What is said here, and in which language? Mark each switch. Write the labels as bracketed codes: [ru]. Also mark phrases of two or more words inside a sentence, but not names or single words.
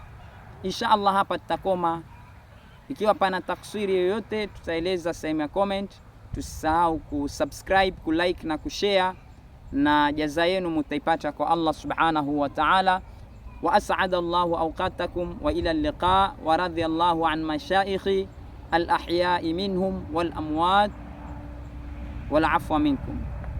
[ar] إن شاء الله [sw] hapa tutakoma. Ikiwa pana taksiri yoyote tutaeleza sehemu ya comment. Tusisahau kusubscribe, kulike na kushare, na jaza yenu mutaipata kwa Allah [ar] سبحانه وتعالى. وأسعد الله أوقاتكم وإلى اللقاء ورضي الله عن مشايخ الأحياء منهم والأموات والعفو منكم.